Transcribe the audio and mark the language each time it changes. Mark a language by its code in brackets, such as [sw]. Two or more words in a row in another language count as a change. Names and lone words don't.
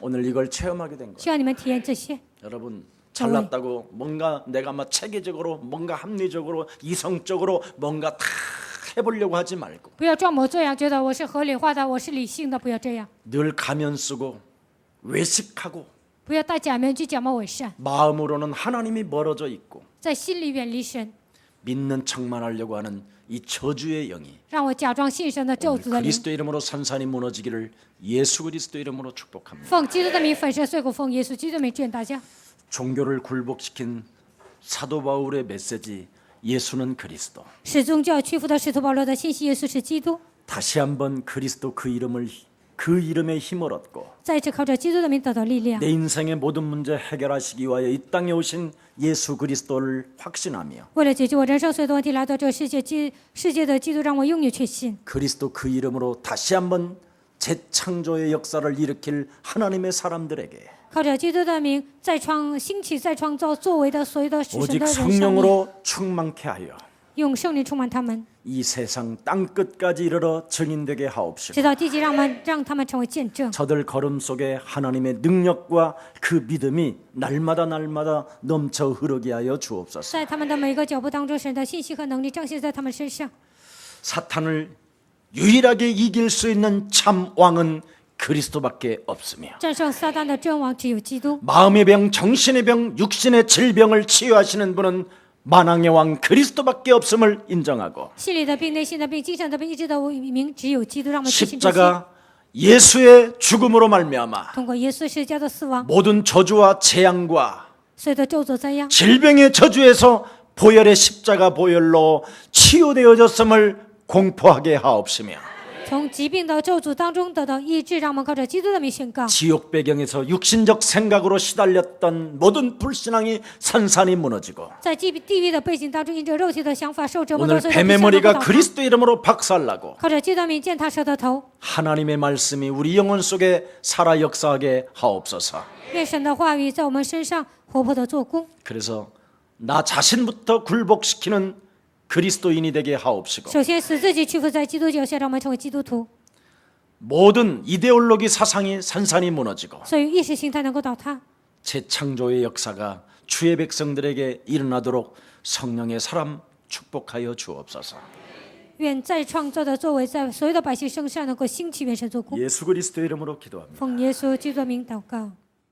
[ko] 오늘 이걸 체험하게 된 거예요. [zh] 希望你们体验这些。 [ko] 여러분 잘났다고 뭔가 내가 막 체계적으로 뭔가 합리적으로 이성적으로 뭔가 다 해보려고 하지 말고 [zh] 不要装模作样，觉得我是合理化的，我是理性的，不要这样。 [ko] 늘 가면 쓰고 외식하고 [zh] 不要戴假面具，假冒伪善， [ko] 마음으로는 하나님이 멀어져 있고 [zh] 在心里远离神， [ko] 믿는 척만 하려고 하는 이 저주의 영이 [zh] 让我假装信神的咒 [ko] 오늘 [zh] 诅的灵。 [ko] 그리스도 이름으로 산산이 무너지기를 예수 그리스도 이름으로 축복합니다. [zh] 奉基督的名粉身碎骨，奉耶稣基督的名祝愿大家。 [ko] 종교를 굴복시킨 사도 바울의 메시지 예수는 그리스도. [zh] 使宗教屈服的使徒保罗的信息，耶稣是基督。 [ko] 다시 한번 그리스도 그 이름에 힘을 얻고 [zh] 再一次靠着基督的名得到力量， [ko] 내 인생의 모든 문제 해결하시기 위하여 이 땅에 오신 예수 그리스도를 확신하며 [zh] 为了解决我人生所有的问题，来到这个世界的基督让我拥有确信。 [ko] 그리스도 그 이름으로 다시 한번 재창조의 역사를 일으킬 하나님의 사람들에게 [zh] 靠着基督的名，兴起、再创造作为的所有的属神 [ko] 오직 [zh] 的人生命， [ko] 성령으로 충만케 하여 [zh] 用圣灵充满他们， [ko] 이 세상 땅끝까지 이르러 증인되게 하옵시고 [zh] 直到地极，让他们成为见证。 [ko] 저들 걸음 속에 하나님의 능력과 그 믿음이 날마다 넘쳐 흐르게 하여 주옵소서. [zh] 在他们的每一个脚步当中，神的信息和能力彰显在他们身上。 [ko] 사탄을 유일하게 이길 수 있는 참 왕은 그리스도밖에 없으며 [zh] 战胜撒旦的真王只有基督。 [ko] 마음의 병, 정신의 병, 육신의 질병을 치유하시는 분은 만왕의 왕 그리스도밖에 없음을 인정하고 [zh] 心里的病、内心的病、精神的病，医治的名只有基督，让我们确信这些。 [ko] 십자가 예수의 죽음으로 말미암아 [zh] 通过耶稣十字架的死亡， [ko] 모든 저주와 재앙과 [zh] 所有的咒诅灾殃， [ko] 질병의 저주에서 보혈의 십자가 보혈로 치유되어졌음을 공포하게 하옵시며 [zh] 从疾病的咒诅当中得到医治，让我们靠着基督的名宣告。 [ko] 지옥 배경에서 육신적 생각으로 시달렸던 모든 불신앙이 산산이 무너지고 [zh] 在地狱的背景当中，因着肉体的想法受折磨 [ko] 오늘 [zh] 的，所有的 [ko] 뱀의 [zh] 不 [ko] 머리가 [zh] 倒塌 [ko] 그리스도 이름으로 박살나고 [zh] 靠着基督的名践踏蛇的头。 [ko] 하나님의 말씀이 우리 영혼 속에 살아 역사하게 하옵소서. [zh] 愿神的话语在我们身上活泼的做工。 [ko] 그래서 나 자신부터 굴복시키는 그리스도인이 되게 하옵시고 [zh] 首先使自己屈服在基督脚下，让我们成为基督徒， [ko] 모든 이데올로기 사상이 산산이 무너지고 [zh] 所以意识形态能够倒塌。 [ko] 재창조의 역사가 주의 백성들에게 일어나도록 성령의 사람 축복하여 주옵소서. [zh] 愿再创造的作为在所有的百姓身上能够兴起，愿神做工。 [ko] 예수 그리스도의 이름으로 기도합니다. [zh] 奉耶稣基督的名祷告。